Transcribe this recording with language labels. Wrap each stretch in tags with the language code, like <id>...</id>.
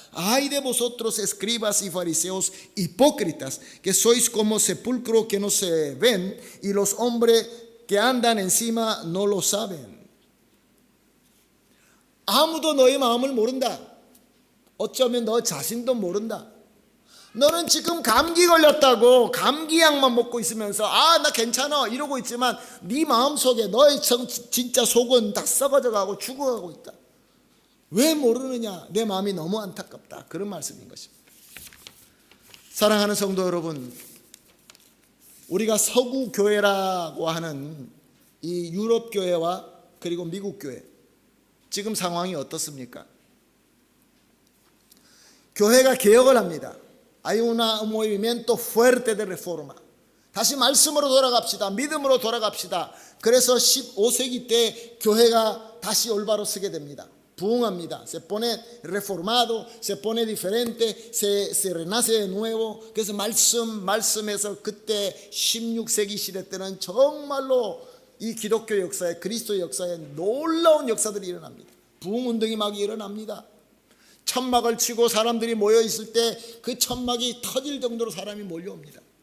<es>Ay de vosotros escribas y fariseos hipócritas que sois como sepulcro que no se ven y los hombres que andan encima no lo saben.</es> <ko>아무도 너의 마음을 모른다. 어쩌면 너 자신도 모른다. 너는 지금 감기 걸렸다고 감기약만 먹고 있으면서 나 괜찮아 이러고 있지만 네 마음속에 너의 진짜 속은 다 썩어져 가고 죽어가고 있다. 왜 모르느냐? 내 마음이 너무 안타깝다. 그런 말씀인 것입니다. 사랑하는 성도 여러분, 우리가 서구 교회라고 하는 이 유럽 교회와 그리고 미국 교회 지금 상황이 어떻습니까? 교회가 개혁을 합니다.</ko> <es>Hay un movimiento fuerte de reforma.</es> <ko>다시 말씀으로 돌아갑시다. 믿음으로 돌아갑시다. 그래서 15세기 때 교회가 다시 올바로 서게 됩니다. 부흥합니다.</ko> <es>Se pone reformado, se pone diferente, se renace de nuevo.</es> <ko>그래서 말씀에서 그때 16세기 시대 때는 정말로 이 기독교 역사에, 그리스도 역사에 놀라운 역사들이 일어납니다. 부흥 운동이 막 일어납니다. 천막을 치고 사람들이 모여 있을 때 그 천막이 터질 정도로 사람이 몰려옵니다.</ko>